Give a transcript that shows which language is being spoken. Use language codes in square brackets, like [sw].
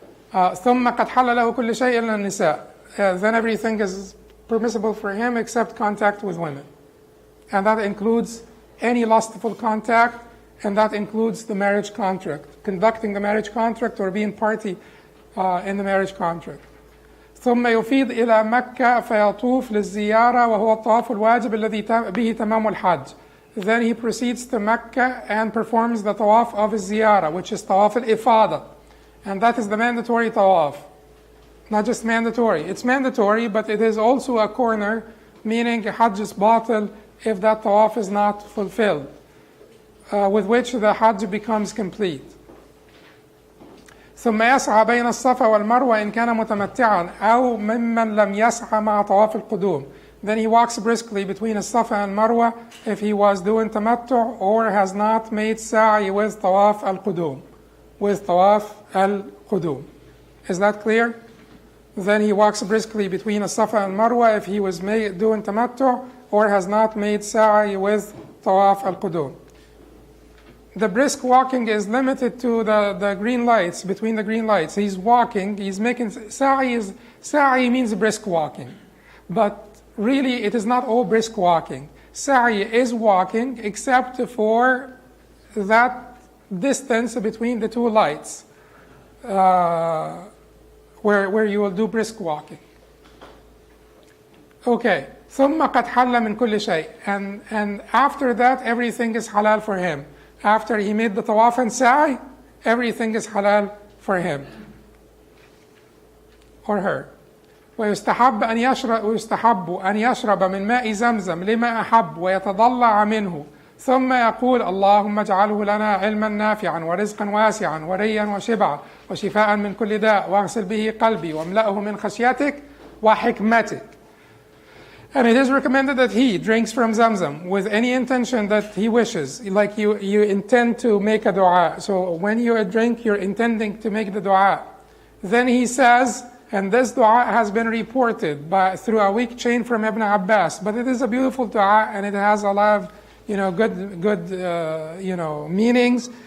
[ar] ثم قد حل له كل شيء إلا النساء. [en] Then everything is permissible for him except contact with women. And that includes any lustful contact, and that includes the marriage contract, conducting the marriage contract or being party in the marriage contract. [ar] ثم يفيض إلى مكة فيطوف للزيارة وهو الطواف الواجب الذي به تمام الحج. [en] Then he proceeds to Mecca and performs the tawaf of his ziyarah, which is tawaf al-ifada. And that is the mandatory tawaf. Not just mandatory. It's mandatory, but it is also a corner, meaning Hajj is batil if that tawaf is not fulfilled, with which the Hajj becomes complete. [ar] ثم يسعى بين الصفا والمروة إن كان متمتعا أو ممن لم يسعى مع طواف القدوم. [en] Then he walks briskly between Safa and Marwa if he was doing tamattu or has not made sa'i with tawaf al-qudum. With tawaf al-qudum. Is that clear? Then he walks briskly between Safa and Marwa if he was doing tamattu or has not made sa'i with tawaf al-qudum. The brisk walking is limited to the green lights, between the green lights. He's walking, he's making sa'i means brisk walking. But really, it is not all brisk walking. Sa'i is walking except for that distance between the two lights where you will do brisk walking. Okay. [ar] ثم قد حل من كل شيء. [en] And after that, everything is halal for him. After he made the tawaf and sa'i, everything is halal for him or her. [ar] ويستحب أن يشرب من ماء زمزم لما أحب ويتضلع منه ثم يقول اللهم اجعله لنا علما نافعا ورزقا واسعا وريا وشبعا وشفاء من كل داء واغسل به قلبي واملأه من خشيتك وحكمتك. [en] And it is recommended that he drinks from Zamzam with any intention that he wishes, like you intend to make a dua. So when you drink, you're intending to make the dua. Then he says, and this dua has been reported through a weak chain from Ibn Abbas, but it is a beautiful dua and it has a lot of good meanings.